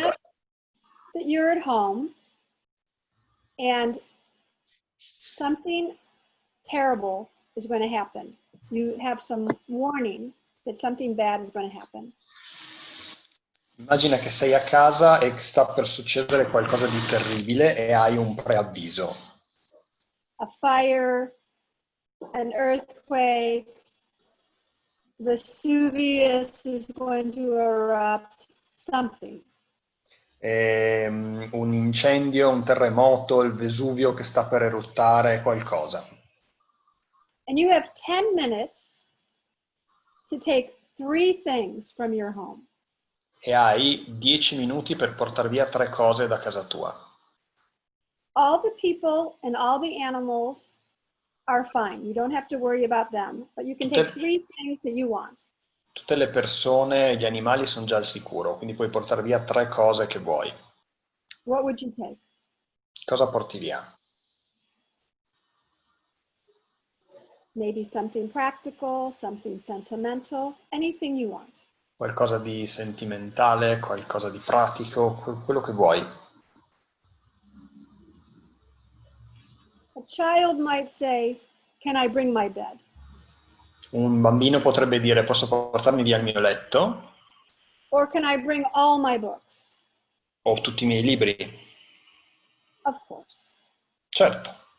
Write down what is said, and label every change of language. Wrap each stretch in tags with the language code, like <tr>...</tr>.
<en>Imagine that you're at home and something terrible is going to happen. You have some warning that something bad is going to happen.</en> <it>Immagina che sei a casa e che sta per succedere qualcosa di terribile e hai un preavviso.</it> <en>A fire, an earthquake, Vesuvius is going to erupt, something.</en> <it>Un incendio, un terremoto, il Vesuvio che sta per eruttare, qualcosa.</it> <en>And you have 10 minutes to take 3 things from your home.</en> <it>E hai 10 minuti per portare via 3 cose da casa tua.</it> <en>All the people and all the animals are fine. You don't have to worry about them, but you can take 3 things that you want.</en> <it>Tutte le persone e gli animali sono già al sicuro, quindi puoi portare via 3 cose che vuoi.</it> <en>What would you take?</en> <it>Cosa porti via?</it> <en>Maybe something practical, something sentimental, anything you want.</en> <it>Qualcosa di sentimentale, qualcosa di pratico, quello che vuoi.</it> <en>A child might say, can I bring my bed?</en> <it>Un bambino potrebbe dire: posso portarmi via il mio letto?</it> <en>Or can I bring all my books?</en> <it>O tutti i miei libri?</it> <en>Of course.</en> <it>Certo.</it>